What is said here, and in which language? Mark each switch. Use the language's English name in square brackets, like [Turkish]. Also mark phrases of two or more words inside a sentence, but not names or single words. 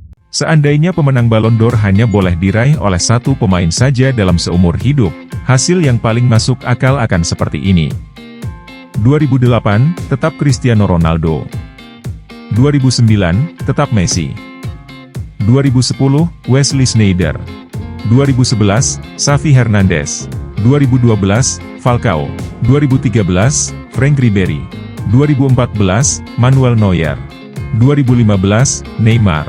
[Indonesian] Seandainya pemenang Ballon d'Or hanya boleh diraih oleh satu pemain saja dalam seumur hidup, hasil yang paling masuk akal akan seperti ini. 2008, tetap Cristiano Ronaldo. 2009, tetap Messi. 2010, Wesley Sneijder. 2011, Xavi Hernandez. 2012, Falcao. 2013, Frank Ribery. 2014, Manuel Neuer. 2015, Neymar.